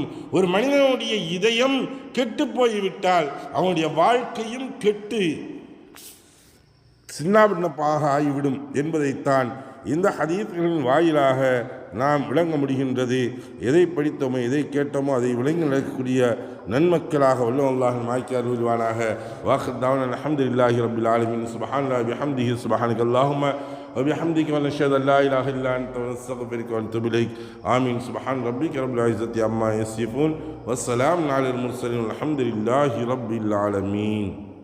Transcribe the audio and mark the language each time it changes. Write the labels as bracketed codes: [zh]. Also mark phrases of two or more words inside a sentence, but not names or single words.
[ta] ஒரு மனிதனுடைய இதயம் கெட்டு போய்விட்டால் அவனுடைய வாழ்க்கையும் கெட்டு சின்னாபின்னமாக ஆகிவிடும் என்பதைத்தான் இந்த ஹதீஸ்களின் வாயிலாக நாம் விளங்க முடிகின்றது. எதை படித்தோமோ எதை கேட்டோமோ அதை விளங்கி நடக்கக்கூடிய நன்மக்களாக வல்லல்லாஹு அல்லாஹ் மாக்கி அருள்வானாக. [ar] وآخر دعوانا الحمد لله رب العالمين. سبحان الله وبحمده سبحانك اللهم وبحمدك ونشهد أن لا إله إلا أنت ونستغفرك ونتوب إليك. آمين. سبحان ربك رب العزة عما يصفون والسلام على المرسلين والحمد لله رب العالمين.